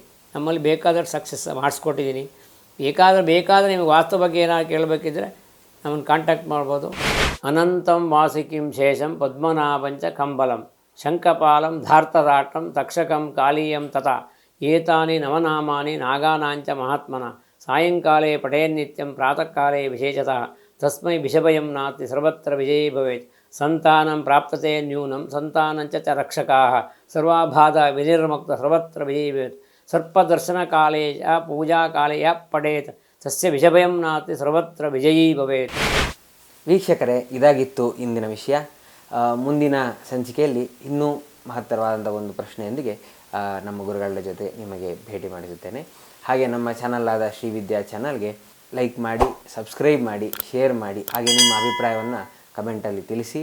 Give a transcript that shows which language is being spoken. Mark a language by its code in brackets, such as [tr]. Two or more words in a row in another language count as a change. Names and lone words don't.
[kn] ನಮ್ಮಲ್ಲಿ ಬೇಕಾದಷ್ಟು ಸಕ್ಸಸ್ ಮಾಡಿಸ್ಕೊಟ್ಟಿದ್ದೀನಿ. ಬೇಕಾದರೆ ನಿಮಗೆ ವಾಸ್ತು ಬಗ್ಗೆ ಏನಾದ್ರು ಕೇಳಬೇಕಿದ್ರೆ ನಮ್ಮನ್ನು ಕಾಂಟ್ಯಾಕ್ಟ್ ಮಾಡ್ಬೋದು. [sa] ಅನಂತಂ ವಾಸಿಕಿಂ ಶೇಷಂ ಪದ್ಮನಾಭಂಚ ಕಂಬಲಂ ಶಂಖಪಾಲಂ ಧಾರ್ತರಾಟಂ ತಕ್ಷಕಂ ಕಾಲೀಯಂ ತಥಾ ಏತಾನಿ ನವನಾಮಾನಿ ನಾಗಾನಾಂಚ ಮಹಾತ್ಮನ ಸಾಯಂಕಾಲೇ ಪಠೇನ್ನಿತ್ಯಂ ಪ್ರಾತಃ ಕಾಲೇ ವಿಶೇಷತಃ ತಸ್ಮೈ ವಿಷಭಯಂ ನಾಸ್ತಿ ಸರ್ವತ್ರ ವಿಜಯೀ ಭವೇತ್ ಸಂತಾನಂ ಪ್ರಾಪ್ತತೆ ನ್ಯೂನಂ ಸಂತಾನಂಚ ಚ ರಕ್ಷಕಾಃ ಸರ್ವಾಬಾಧ ವಿನಿರ್ಮುಕ್ತ ಸರ್ವತ್ರ ವಿಜಯೀ ಭವೇತ್ ಸರ್ಪದರ್ಶನಕಾಲೇ ಯ ಪೂಜಾಕಾಲೇ ಯ ಪಡೇತ್ ತಸ್ಯ ವಿಷಭಯಂ ನಾಸ್ತಿ ಸರ್ವತ್ರ ವಿಜಯೀ ಭವೇತ್. [kn] ವೀಕ್ಷಕರೇ, ಇದಾಗಿತ್ತು ಇಂದಿನ ವಿಷಯ. ಮುಂದಿನ ಸಂಚಿಕೆಯಲ್ಲಿ ಇನ್ನೂ ಮಹತ್ತರವಾದಂಥ ಒಂದು ಪ್ರಶ್ನೆಯೊಂದಿಗೆ ನಮ್ಮ ಗುರುಗಳ ಜೊತೆ ನಿಮಗೆ ಭೇಟಿ ಮಾಡಿಸುತ್ತೇನೆ. ಹಾಗೆ ನಮ್ಮ ಚಾನಲ್ ಆದ ಶ್ರೀ ವಿದ್ಯಾ ಚಾನಲ್ಗೆ ಲೈಕ್ ಮಾಡಿ, ಸಬ್ಸ್ಕ್ರೈಬ್ ಮಾಡಿ, ಶೇರ್ ಮಾಡಿ, ಹಾಗೆ ನಿಮ್ಮ ಅಭಿಪ್ರಾಯವನ್ನು ಕಮೆಂಟಲ್ಲಿ ತಿಳಿಸಿ.